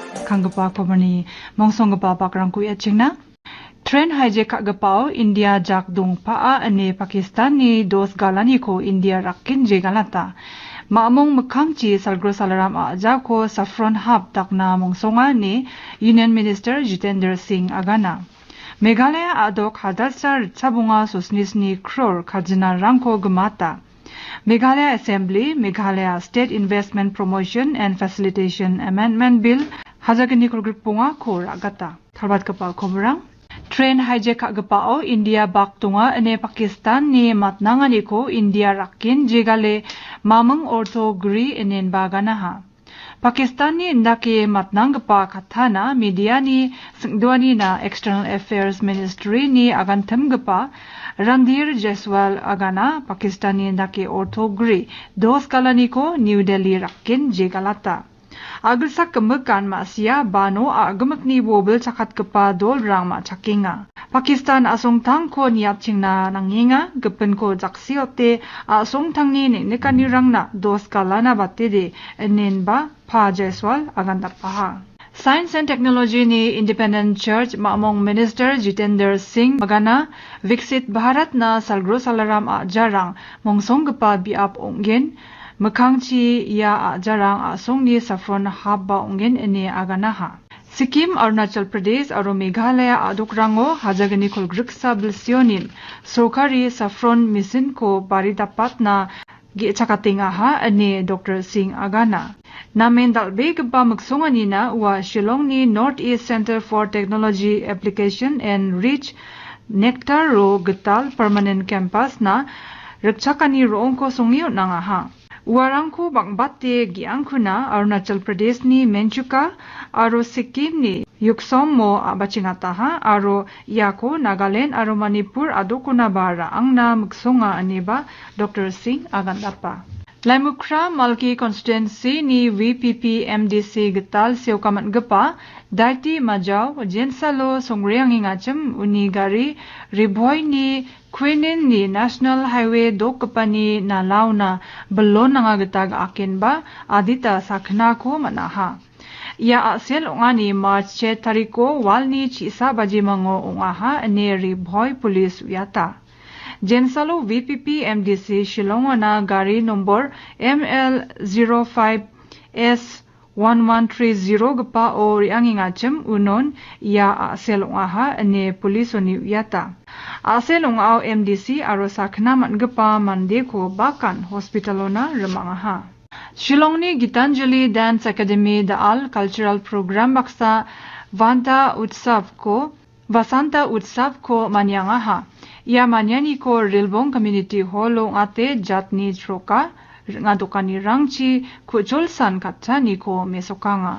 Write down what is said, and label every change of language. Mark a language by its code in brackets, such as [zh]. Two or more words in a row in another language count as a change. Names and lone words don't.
[grt] Kangapa Komani Mongsongapa Bakrangku Yachingna [en] Train hijack [grt] gapao India jak dung paa ane Pakistan ni dos galani ko India rakin je galata Maamong Mekangchi Salgro Salaram Aja ko Saffron Hub takna Mongsonga ni Union Minister Jitendra Singh Agana Meghalaya adok hadalsar Chabunga Sosnisni Crore Kajina Rangko Gamata Meghalaya Assembly Meghalaya State Investment Promotion and Facilitation Amendment Bill Hazagani Kurgripunga ko ragata Thalbat kapal komrang [en] Train hijack [grt] gapao India baktunga ane Pakistan ni matnangani ko India rakin jegale mamang orthogri enen baganaha Pakistan ni indake matnanggapa kathana media ni singdwani na External Affairs Ministry ni agantam gapa Randhir Jaiswal agana Pakistan ni indake orthogri dos kalani ko New Delhi rakin jegalata Agilsak kemekan masia bano agamak ni wobel cakat kepa dol rang ma cakinga. Pakistan asong tang ko niat cingna nanginga gepen ko jaksiote asong tang ni nekan ni rang na dos kalana batede enen ba pa Jaiswal agan tapaha. Science and Technology ni Independent Church Maamong Minister Jitendra Singh Magana Viksit Bharat na Salgro Salaram Ajarang Mongsong gepa biap onggen Mekangchi ya jarang asong ni Saffron Hub ba ungen ene aganaha. Sikkim, Arunachal Pradesh aro Meghalaya adokrango hajagani kolgriksa bilsionin Sokari Saffron Mission ko baridapat na gichakatinga ha ane Dr. Singh agana. Namen dalbe gba magsongani na wa Shillong ni Northeast Center for Technology Application and Reach Nectar ro Getal Permanent Campus na rekchakani roong ko songyo nanga ha. Warangko bangbate giangkuna Arunachal Pradesh ni Menchuka aro Sikkim ni Yuksom mo abachingataha aro Yako Nagaland aro Manipur adokuna bara angna magsonga aniba Dr. Singh agandapa. Laimukra Malki Constituency ni VPP MDC getal seukamat gepa Daiti Majau Jensalo Songreang ingacem unigari Riboy ni Quinin ni National Highway dokapani na launa belon nga getag akin ba adita sakna ko manaha. Ia asel ongani March 7 tariko walni chisa bajimango ongaha ne Riboy Police Uyata. Jensalo VPP MDC Shillongwana gari nombor ML05S1130 gapa o riangingacem unon ia aselongaha ane polisoni uyata. Aselongao MDC aro sakna mangapa mandeko bakan hospitalona remangaha. Shillong ni Gitanjali Dance Academy Daal [en] Cultural Program [grt] baksa Vasanta Utsav ko manyangaha. Ia manyani ko Rilbong Community Hall ngate jatni troka ngadokani rangchi kujolsan katani ko mesokanga.